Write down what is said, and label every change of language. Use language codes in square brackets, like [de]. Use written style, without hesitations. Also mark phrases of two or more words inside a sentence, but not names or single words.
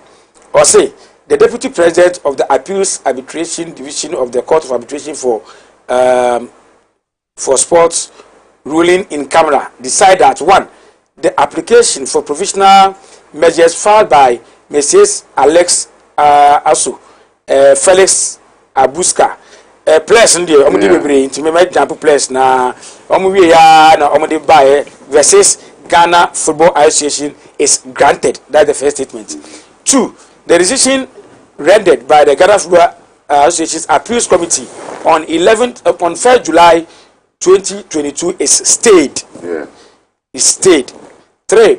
[en] Or say the deputy president of the appeals arbitration division of the court of arbitration for sports. Ruling in camera decide that one, the application for provisional measures filed by Mrs. Alex Asu, Felix Abuska, place in the Omudi into me jump place na Omuwi ya na Omudi Baye versus Ghana Football Association is granted. That's the first statement. Two, the decision rendered by the Ghana Football Association's appeals committee on 1st July 2022 is stayed. Yeah. Is stayed. 3.